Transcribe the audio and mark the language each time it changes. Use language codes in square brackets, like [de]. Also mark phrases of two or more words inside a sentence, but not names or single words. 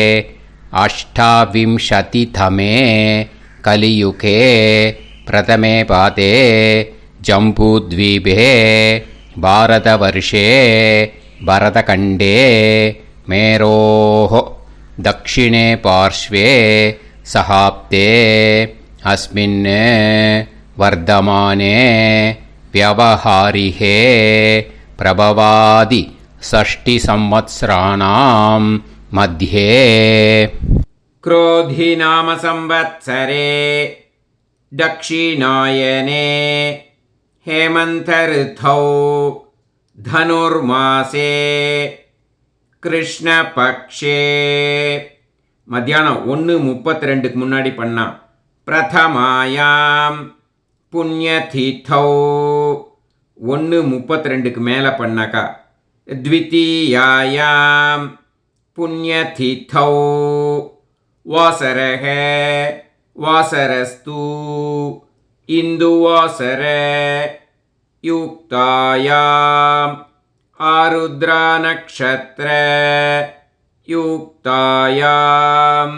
[sa] अष्टाविंशतितमे कलियुगे प्रथमे पादे जम्बूद्वीपे भारतवर्षे भरतखण्डे मेरोः दक्षिणे पार्श्वे शकाब्दे अस्मिन् वर्तमाने व्यवहारिहे प्रभवादि षष्टि संवत्सराणां मध्ये. क्रोधी नाम संवत्सरे दक्षिणायने हेमंत ऋतौ धनुर्मासे कृष्णपक्षे. [ta] மத்தியானம் 1:32 முன்னாடி பண்ணா. [sa] प्रथमायां पुण्यतिथौ 1:32 [ta] மேலே பண்ணாக்கா. [sa] द्वितीयायां पुण्यतिथौ वासरः वासरस्तु इन्दुवासर युक्तायां आर्द्रा नक्षत्र युक्तायां